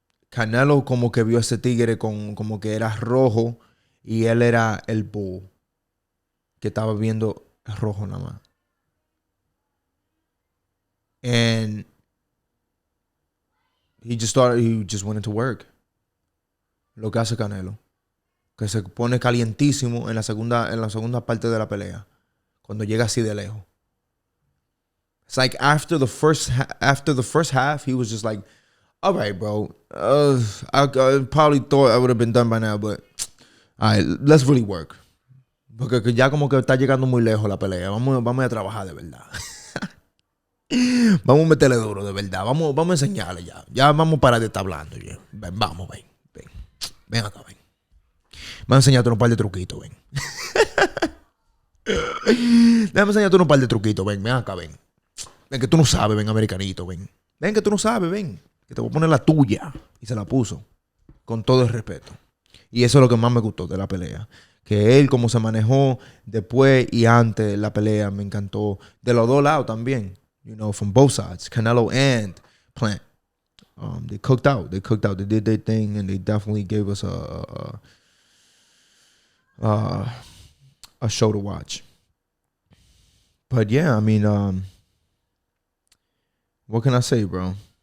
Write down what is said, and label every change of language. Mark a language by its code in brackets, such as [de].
[es] Canelo como que vio a ese tigre como que era rojo y él era el bull que estaba viendo rojo nada más. [en] And he just went into work. [es] Lo que hace Canelo, que se pone calientísimo en la segunda parte de la pelea, cuando llega así de lejos. [en] It's like after the first half, he was just like, all right, bro, I probably thought I would have been done by now, but all right, let's really work. [es] Porque ya como que está llegando muy lejos la pelea. Vamos a trabajar de verdad. Vamos a meterle duro de verdad. Vamos a enseñarle ya. Ya vamos a parar de estar hablando. Ya. Ven. Ven acá, ven. Vamos a enseñarte un par de truquitos, ven. Déjame enseñarte un par de truquitos, ven acá, ven. Ven que tú no sabes, ven, americanito, ven. Ven que tú no sabes, ven. Que te voy a poner la tuya. Y se la puso. Con todo el respeto. Y eso es lo que más me gustó de la pelea. Que él, como se manejó después y antes de la pelea, me encantó. De los dos lados también. [en] You know, from both sides. Canelo and Plant. They cooked out. They did their thing, and they definitely gave us a show to watch. But yeah, I mean, what can I say, bro?